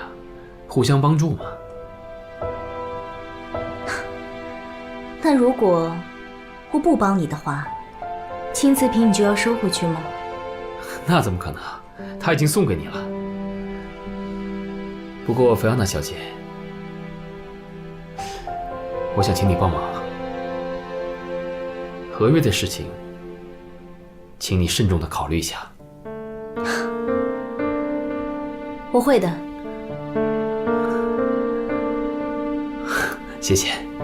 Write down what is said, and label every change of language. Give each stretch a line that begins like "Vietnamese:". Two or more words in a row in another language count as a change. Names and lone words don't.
Chinese: 互相幫助嘛。那如果我不幫你的話，青瓷瓶你就要收回去嗎？那怎麼可能？他已經送給你了。不過菲奧娜小姐，我想請你幫忙。合約的事情，請你慎重地考慮一下。我會的。謝謝。